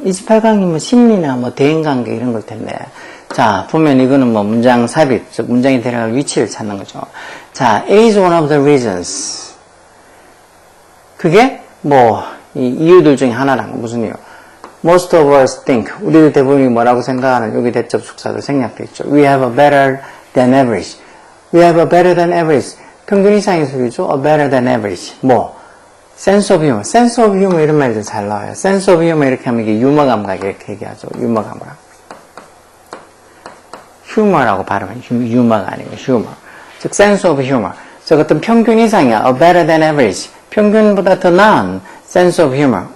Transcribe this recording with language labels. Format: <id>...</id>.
<ko>28강이면 심리나 뭐 대인관계 이런 걸 텐데. 자, 보면 이거는 뭐 문장 삽입, 즉 문장이 들어갈 위치를 찾는 거죠.</ko> <en>자, A is one of the reasons.</en> <ko>그게 뭐 이 이유들 중에 하나란 거.</ko> <en>무슨 이유? Most of us think.</en> <ko>우리들 대부분이 뭐라고 생각하는 여기 대접 숙사도 생략돼 있죠.</ko> <en>We have a better than average. We have a better than average.</en> <ko>평균 이상의 소리죠.</ko> <en>A better than average.</en> <ko>뭐 sense of humor. sense of humor 이런 말들 잘 나와요. sense of humor 이렇게 하면 이게 유머 감각 이렇게 얘기하죠. 유머 감각. humor라고 발음해요. 유머가 아니고 humor. 즉 sense of humor. 즉 어떤 평균 이상이야.</ko> <en>A better than average.</en> <ko>평균보다 더 나은 sense of humor.</ko>